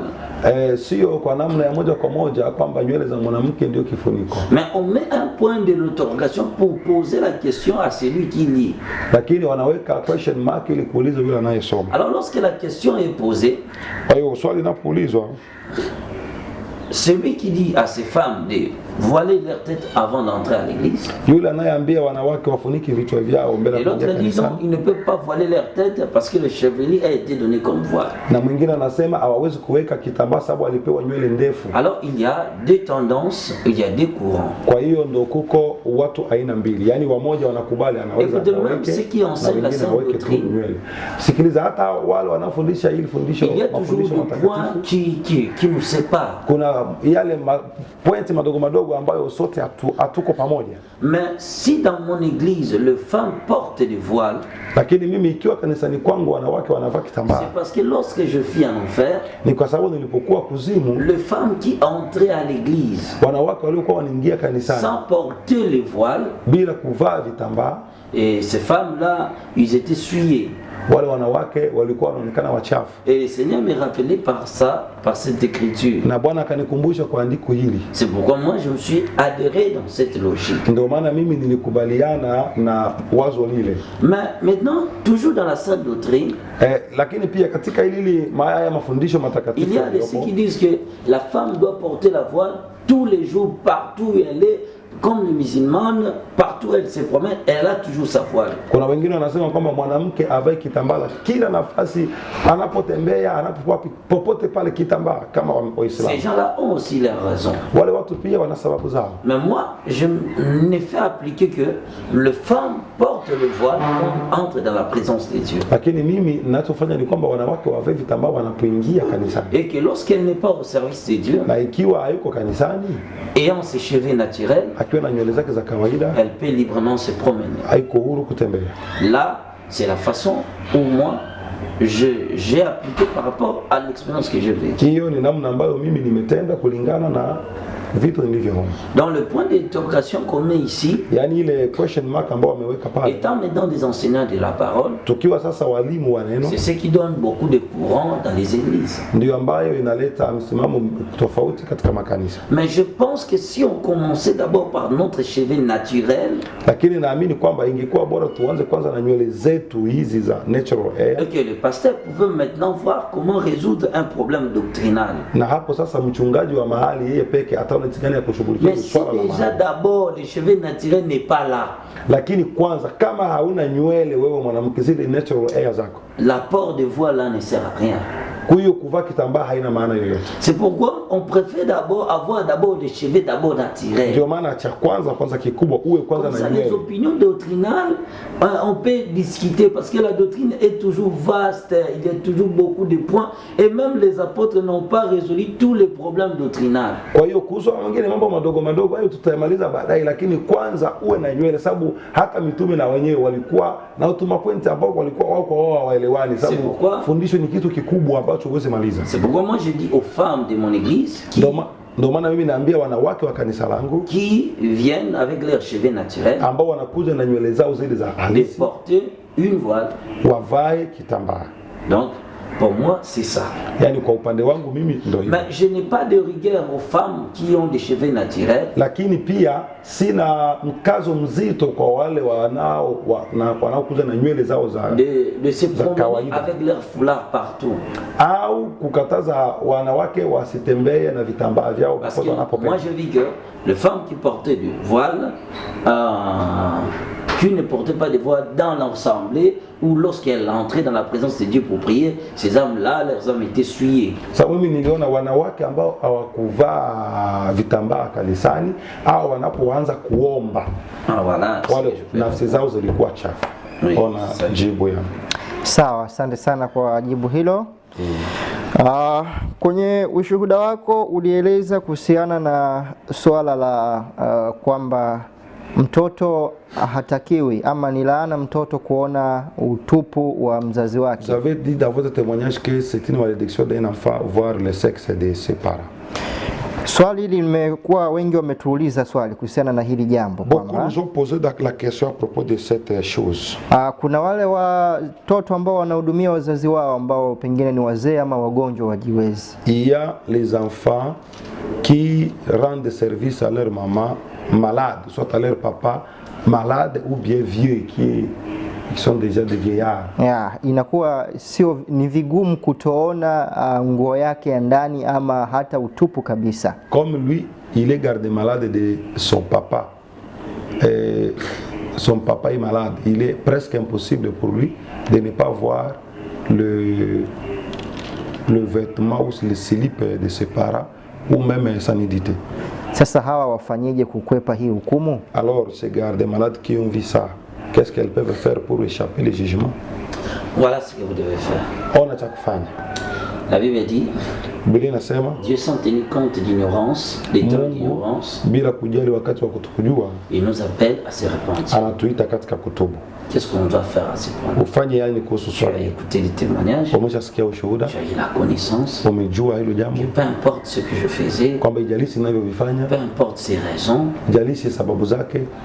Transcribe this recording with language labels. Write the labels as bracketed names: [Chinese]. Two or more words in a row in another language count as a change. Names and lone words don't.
[Swahili] Sio kwa namna ya moja kwa moja kwamba nywele za mwanamke ndio kifuniko. [French] Mais on met un point de l'interrogation pour poser la question à celui qui lit. [Swahili] Lakini wanaweka [English] question mark [Swahili] ili kuuliza yule anayesoma. [French] Alors lorsque la question est posée, [Swahili] kwa hiyo swali linapoulizwa, [French] celui qui dit à ces femmes de voiler leur tête avant d'entrer à l'église, [Swahili] Yule anayeambia wanawake wafunike vichwa vyao mbele [French] et [Swahili] ya [French] l'autre [Swahili] kuingia [French] dit non, [Swahili] kanisani, [French] ils ne peuvent pas voiler leur tête parce que le chevelu a été donné comme voile. [Swahili] na mwingine anasema hawawezi kuweka kitambaa sababu alipewa nywele ndefu. [French] Alors il y a deux tendances, il y a deux courants. [Swahili] Kwa hiyo ndo kuko watu aina mbili, yaani wamoja wanakubali anaweza [French] Écoutez, même [Swahili] aweke [French] ceux qui [Swahili] na [French] enseignent la [Swahili] wengine [French] sainte [Swahili] aweke tu [French] doctrine, [Swahili] nywele. Sikiliza, hata wale wanaofundisha hili fundisho, [French] il y a toujours [Swahili] mafundisho [French] des points [Swahili] matakatifu, [French] qui nous séparent. [Swahili] kuna yale pointi madogo madogo ambayo sote hatuko pamoja. [French] Mais si dans mon église, les femmes portent des voiles, [Swahili] Lakini mimi ikiwa kanisani kwangu wanawake wanavaa kitambaa, [French] c'est parce que lorsque je fus en enfer, [Swahili] ni kwa sababu nilipokuwa kuzimu, [French] les femmes qui entraient à l'église [Swahili] wanawake waliokuwa wanaingia kanisani [French] sans porter les voiles, [Swahili] bila kuvaa vitambaa, [French] et ces femmes-là, ils étaient souillées. [Swahili] wale wanawake walikuwa wanaonekana wachafu. [French] Et le Seigneur me rappelait par ça, par cette écriture. [Swahili] Na Bwana akanikumbusha kwa andiko hili. [French] C'est pourquoi moi je me suis adhéré dans cette logique. [Swahili] Ndio maana mimi nilikubaliana na wazo lile. [French] Mais maintenant, toujours dans la sainte doctrine, [Swahili] Lakini pia katika hili haya mafundisho matakatifu [French] il y a ceux qui disent que la femme doit porter la voile tous les jours, partout où elle est, comme les musulmanes, partout où elle se promène, elle a toujours sa voile. [Swahili] Kuna wengine wanasema kwamba mwanamke avae kitambaa kila nafasi anapotembea, anapokuwa popote pale kitambaa kama Waislamu. [French] Ces gens-là ont aussi leur raison. [Swahili] Wale watu pia wana sababu zao. [French] Mais moi, je n'ai fait appliquer que les femmes portent le voile quand on entre dans la présence de Dieu. [Swahili] Lakini mimi ninachofanya ni kwamba wanawake wavae vitambaa wanapoingia kanisani. [French] Et que lorsqu'elle n'est pas au service de Dieu, [Swahili] Na ikiwa hayuko kanisani, [French] ayant ses cheveux naturels, [Swahili] akiwa na nywele zake za kawaida, [French] elle peut librement se promener. [Swahili] haiko huru kutembea. [French] Là, c'est la façon où moi, j'ai appliqué par rapport à l'expérience que je vécue. [Swahili] Hiyo ni namna ambayo mimi nimetenda kulingana na vitu nilivyoona. [French] Dans le point d'interrogation qu'on met ici, [Swahili] Yaani ile [English] question mark [Swahili] ambao wameweka pale. [French] étant maintenant des enseignants de la parole, [Swahili] Tukiwa sasa walimu wa neno, [French] c'est ce qui donne beaucoup de courants dans les églises. [Swahili] ndio ambayo inaleta msimamo tofauti katika makanisa. [French] Mais je pense que si on commençait d'abord par notre cheveu naturel, [Swahili] Lakini naamini kwamba ingekuwa bora tuanze kwanza na nywele zetu hizi za [English] natural hair, [French] et que le pasteur pouvait maintenant voir comment résoudre un problème doctrinal. [Swahili] na hapo sasa mchungaji wa mahali yeye peke ataona jinsi gani ya kushughulikia [French] Mais si [Swahili] swala la [French] déjà [Swahili] mahali. [French] d'abord le cheveu naturel n'est pas là, [Swahili] Lakini kwanza kama hauna nywele wewe mwanamke, zile [English] natural hair [Swahili] zako, [French] l'apport de voix là ne sert à rien. [Swahili] kwa hiyo kuvaa kitambaa haina maana yoyote. [French] C'est pourquoi on préfère d'abord avoir d'abord des cheveux d'abord naturels. [Swahili] Ndio maana cha kwanza kikubwa uwe kwanza [French] Comme [Swahili] na [French] ça, les [Swahili] nywele. [French] opinions doctrinales, on peut discuter parce que la doctrine est toujours vaste, il y a toujours beaucoup de points et même les apôtres n'ont pas résolu tous les problèmes doctrinaux. [Swahili] Kwa hiyo kuhusu wengine mambo madogo madogo hayo tutayamaliza baadaye, lakini kwanza uwe na nywele, sababu hata mitume na wenyewe walikuwa na utuma point ambao walikuwa wao hawaelewani, sababu fundisho ni kitu kikubwa ambacho huwezi maliza. [French] C'est pourquoi moi je dis aux femmes de mon église [Swahili] Ndio maana mimi naambia wanawake wa kanisa langu [French] qui viennent avec leurs cheveux naturels [Swahili] ambao wanakuja na nywele zao zile za [French] de [Swahili] halisi [French] porter une voile. [Swahili] wavae kitambaa. [French] Donc pour moi c'est ça. [Swahili] Yani kwa upande wangu mimi ndio hivyo. [French] Mais je n'ai pas de rigueur aux femmes qui ont des cheveux naturels. [Swahili] Lakini pia sina mkazo mzito kwa wale wanaokuja na nywele zao za [French] de se promener avec leur foulard partout. [Swahili] Au kukataza wanawake wasitembee na vitambaa vyao popote wanapopenda. [French] Moi je vis que les femmes qui portaient du voile, qui ne portaient pas de voile dans l'assemblée ou lorsqu'elles entraient dans la présence de Dieu pour prier, ces âmes-là, leurs âmes étaient souillées. [Swahili] Sababu mimi niliona wanawake ambao hawakuvaa vitambaa kanisani au wanapoanza kuomba, [French] voilà, [Swahili] wale nafsi zao zilikuwa chafu. Ona jibu yangu. Sawa, asante sana kwa jibu hilo. Kwenye ushuhuda wako ulieleza kuhusiana na swala la kwamba mtoto hatakiwi ama ni laana mtoto kuona utupu wa mzazi wake. [French] Vous avez dit dans votre témoignage que c'est une malédiction d'un enfant voir le sexe de ses parents. [Swahili] Swali hili limekuwa wengi wametuuliza swali kuhusiana na hili jambo. [French] Beaucoup nous ont posé la question à propos de cette chose. [Swahili] Kuna wale watoto ambao wanahudumia wazazi wao ambao pengine ni wazee ama wagonjwa wajiwezi. [French] Il y a les enfants qui rendent service à leur maman malade, soit à leur papa malade ou bien vieux qui qui sont déjà des vieillards. [Swahili] Yeah, inakuwa sio ni vigumu kutoona nguo yake ya ndani ama hata utupu kabisa. [French] Comme lui, il est garde-malade de son papa. Son papa est malade. Il est presque impossible pour lui de ne pas voir le vêtement ou le slip de ses parents ou même sa nudité. [Swahili] Sasa hawa wafanyeje kukwepa hii hukumu? [French] Alors ces gardes-malades qui ont vu ça, qu'est-ce qu'elles peuvent faire pour échapper au jugement? Voilà ce que vous devez faire. On a chaque fan. La Bible dit, [Swahili] Biblia inasema [French] Dieu sans tenir compte d'ignorance, des temps d'ignorance, [Swahili] bila kujali wakati wa kutokujua, [French] il nous appelle à se repentir. [Swahili] anatuita katika kutubu. [French] Qu'est-ce qu'on doit faire à ce point? [Swahili] Ufanye yani kuhusu [French] Tu as [Swahili] swali. [French] écouté les témoignages, [Swahili] Umeshasikia ushuhuda, [French] tu as eu la connaissance, [Swahili] umejua hilo jambo, [French] que peu importe ce que je faisais, [Swahili] kwamba ijalishi ninavyovifanya, [French] peu importe ses raisons, [Swahili] ijalishi sababu zake,